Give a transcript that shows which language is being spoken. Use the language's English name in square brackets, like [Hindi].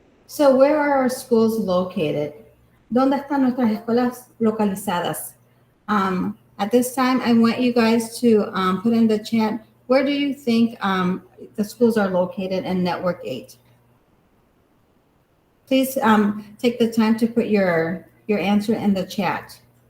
[English] So where are our schools located? [Spanish] ¿Dónde están nuestras escuelas localizadas? [English] At this time, I want you guys to put in the chat, where do you think the schools are located in Network 8? Please take the time to put your answer in the chat.